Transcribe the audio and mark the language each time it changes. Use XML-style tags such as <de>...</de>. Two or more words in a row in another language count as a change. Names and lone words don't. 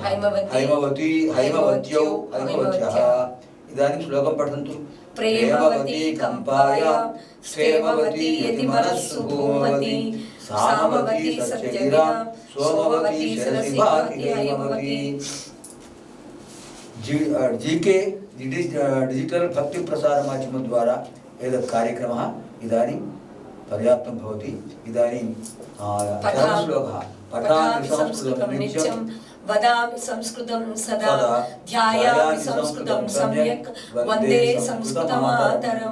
<sa>హైమవతి హైమవత్యౌ హైమవత్యః. ఇదాनीं శ్లోకం పఠन्तు. ప్రేమవతి కంపాయాం స్థేమవతి యతి మనస్సు భూమవతి సామవతి సత్యగిరాం సోమవతి శిరసి భాతి హైమవతి. జీకే डिजिटल भक्ति प्रसार माध्यम द्वारा एतत् कार्यक्रमः इदानीं पर्याप्तं भवति. इदानीं श्लोकः पठामि संस्कृतं नित्यं वदामि संस्कृतं सदा ध्यायामि संस्कृतं सम्यक् वन्दे संस्कृतमातरम्.</sa>